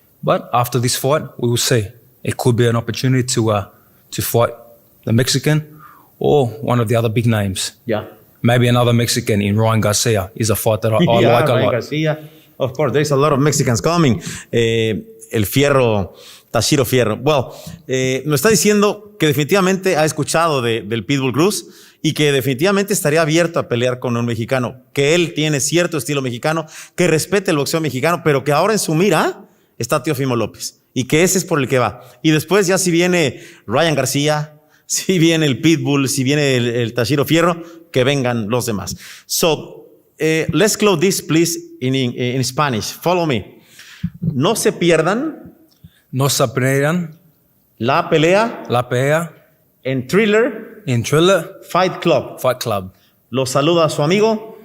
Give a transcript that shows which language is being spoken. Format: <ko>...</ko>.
<en>But after this fight, we will see. It could be an opportunity to fight the Mexican or one of the other big names. Yeah. Maybe another Mexican in Ryan Garcia is a fight that I like a Ryan lot. Garcia. Of course, there's a lot of Mexicans coming. El Fierro, Tashiro Fierro.</en> <es>Well, nos está diciendo que definitivamente ha escuchado del Pitbull Cruz y que definitivamente estaría abierto a pelear con un mexicano, que él tiene cierto estilo mexicano, que respete el boxeo mexicano, pero que ahora en su mira está Teófimo López y que ese es por el que va. Y después ya si viene Ryan García, si viene el Pitbull, si viene el Tashiro Fierro, que vengan los demás.</es> <en>So, let's close this, please, in Spanish. Follow me.</en> <es>No se pierdan No se pierdan la pelea la pelea en Thriller en Thriller Fight Club. Fight Club. Los saluda su amigo</es>